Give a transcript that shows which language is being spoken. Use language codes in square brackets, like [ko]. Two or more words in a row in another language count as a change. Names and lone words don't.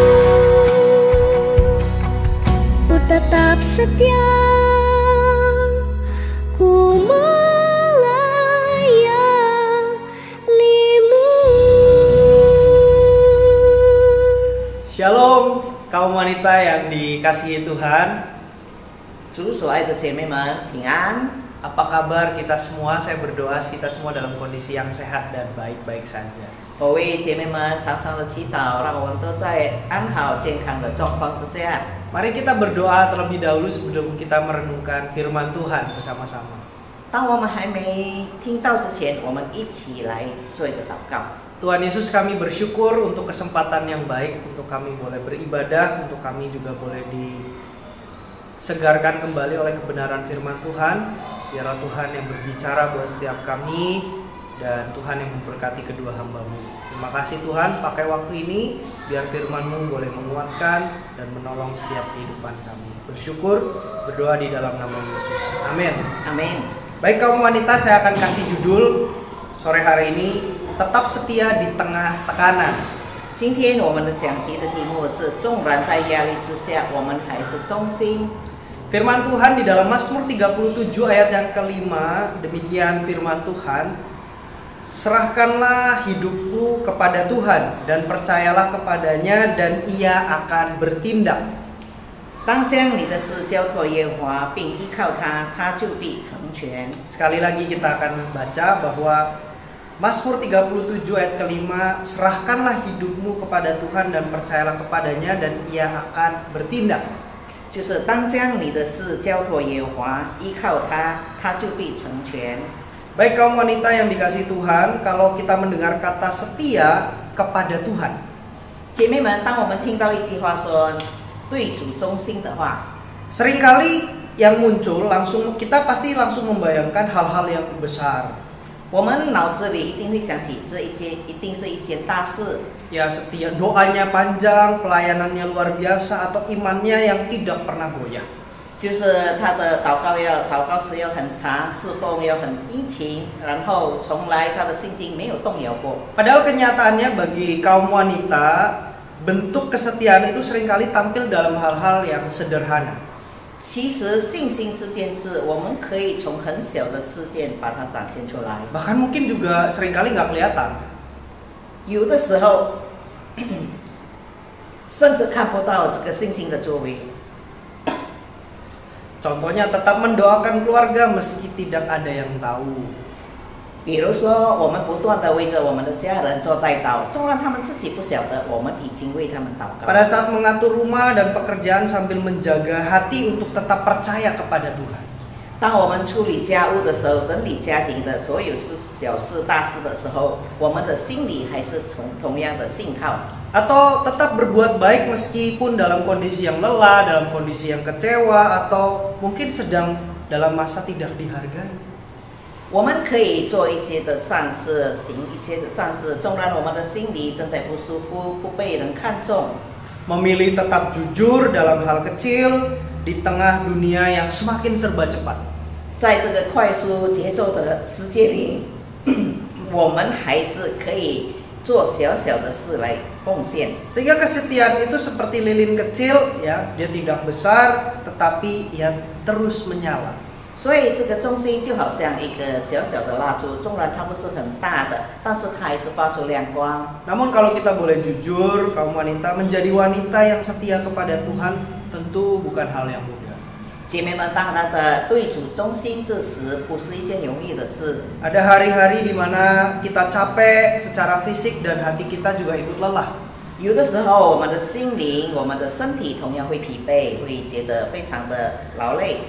[id] Ku tetap setia, ku melayanimu. Shalom, kaum wanita yang dikasihi Tuhan. [zh] 主所爱的姐妹们平安。 [id] Apa kabar kita semua? Saya berdoa kita semua dalam kondisi yang sehat dan baik-baik saja. [zh] 各位姐妹们，常常的祈祷，让我们都在安好健康的状况之下。 [id] Mari kita berdoa terlebih dahulu sebelum kita merenungkan firman Tuhan bersama-sama. [zh] 当我们还没听到之前，我们一起来做一个祷告。 [id] Tuhan Yesus, kami bersyukur untuk kesempatan yang baik, untuk kami boleh beribadah, untuk kami juga boleh disegarkan kembali oleh kebenaran firman Tuhan. Biarlah Tuhan yang berbicara buat setiap kami, dan Tuhan yang memberkati kedua hamba-Mu. Terima kasih Tuhan, pakai waktu ini biar firman-Mu boleh menguatkan dan menolong setiap kehidupan kami. Bersyukur, berdoa di dalam nama Yesus. Amin. [zh] Amin。 [id] Baik kaum wanita, saya akan kasih judul sore hari ini, tetap setia di tengah tekanan. [zh] 今天我们的讲题的题目是：纵然在压力之下，我们还是忠心。 [id] Firman Tuhan di dalam Mazmur 37 ayat yang kelima, demikian firman Tuhan, serahkanlah hidupku kepada Tuhan dan percayalah kepadanya dan Ia akan bertindak. [zh] 当将你的事交托耶和华，并依靠他，他就必成全。 [id] Sekali lagi kita akan baca bahwa Mazmur 37 ayat kelima, serahkanlah hidupmu kepada Tuhan dan percayalah kepadanya dan Ia akan bertindak. [zh] 就是当将你的事交托耶和华，依靠他，他就必成全。 [id] Baik kaum wanita yang dikasihi Tuhan, kalau kita mendengar kata setia kepada Tuhan, [zh] 姐妹们，当我们听到一句话说对主忠心的话， [id] seringkali yang muncul kita pasti langsung membayangkan hal-hal yang besar. [zh] 我们脑子里一定会想起这一定是一件大事。 [id] Ya, setia, doanya panjang, pelayanannya luar biasa, atau imannya yang tidak pernah goyah. [zh] 就是他的祷告时要很长，侍奉要很殷勤，然后从来他的信心没有动摇过。 [id] Padahal kenyataannya bagi kaum wanita, bentuk kesetiaan itu seringkali tampil dalam hal-hal yang sederhana. [zh] 其实信心这件事，我们可以从很小的事件把它展现出来。 [id] Bahkan mungkin juga seringkali nggak kelihatan. [zh] 有的时候，甚至看不到这个信心的作为。 [id] Contohnya tetap mendoakan keluarga meski tidak ada yang tahu. [zh] 比如说，我们不断的为着我们的家人做代祷，纵然他们自己不晓得，我们已经为他们祷告。 [id] Pada saat mengatur rumah dan pekerjaan sambil menjaga hati untuk tetap percaya kepada Tuhan. [zh] 当我们处理家务的时候，整理家庭的所有事、小事、大事的时候，我们的心里还是同样的信靠。 [id] Atau tetap berbuat baik meskipun dalam kondisi yang lelah, dalam kondisi yang kecewa, atau mungkin sedang dalam masa tidak dihargai. [zh] 我们可以做一些的善事，行一些的善事，纵然我们的心里正在不舒服，不被人看重。 [id] Memilih tetap jujur dalam hal kecil di tengah dunia yang semakin serba cepat. [zh] 在这个快速节奏的世界里，我们还是可以做小小的事来奉献。 [id] Sehingga kesetiaan itu seperti lilin kecil, ya, dia tidak besar, tetapi ia terus menyala. [zh] 所以这个中心就好像一个小小的蜡烛，纵然它不是很大的，但是它还是发出亮光。 [id] Namun kalau kita boleh jujur, kaum wanita menjadi wanita yang setia kepada Tuhan tentu bukan hal yang mudah. [zh] 姐妹们，当然的，对主忠心这时不是一件容易的事。 [id] Ada hari-hari di mana kita capek secara fisik dan hati kita juga ikut lelah. [zh] 有的时候，我们的心灵、我们的身体同样会疲惫，会觉得非常的劳累。